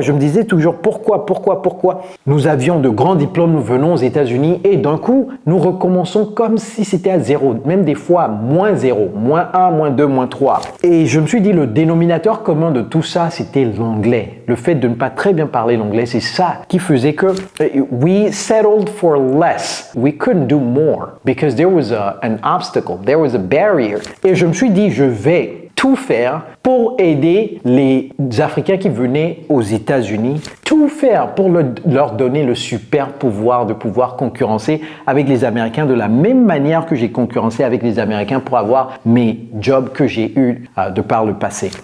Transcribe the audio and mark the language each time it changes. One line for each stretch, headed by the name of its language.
French: Je me disais toujours pourquoi? Nous avions de grands diplômes, nous venons aux États-Unis et d'un coup, nous recommençons comme si c'était à zéro, même des fois moins 0, moins 1, moins 2, moins 3. Et je me suis dit, le dénominateur commun de tout ça, c'était l'anglais. Le fait de ne pas très bien parler l'anglais, c'est ça qui faisait que
English: we settled for less. We couldn't do more because there was an obstacle, there was a barrier.
French: Et je me suis dit, je vais tout faire pour aider les Africains qui venaient aux États-Unis, tout faire pour leur donner le super pouvoir de pouvoir concurrencer avec les Américains de la même manière que j'ai concurrencé avec les Américains pour avoir mes jobs que j'ai eus de par le passé.